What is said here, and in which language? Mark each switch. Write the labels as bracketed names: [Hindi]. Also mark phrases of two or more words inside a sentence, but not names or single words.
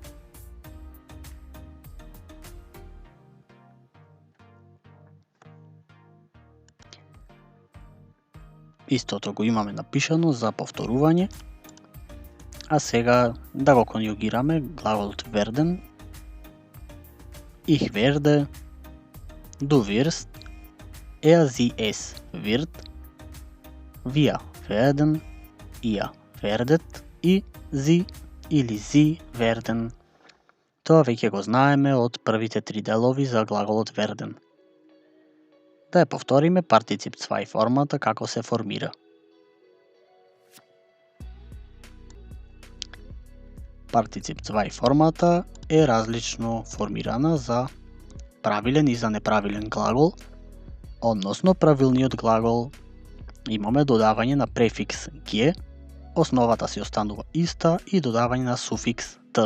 [Macedonian] Истото го имаме напишано за повторување, а сега да го конјугираме глаголот верден. [German] Ich werde, du wirst, er, sie, es wird, wir werden, ihr werdet и sie или sie werden. [Macedonian] Тоа веќе го знаеме од првите 3 делови за глаголот werden. Да ја повториме партицип 2 формата како се формира. Партицип 2 формата е различно формирана за правилен и за неправилен глагол, односно правилниот глагол имаме додавање на префикс ге, основата си останува иста и додавање на суфикс т.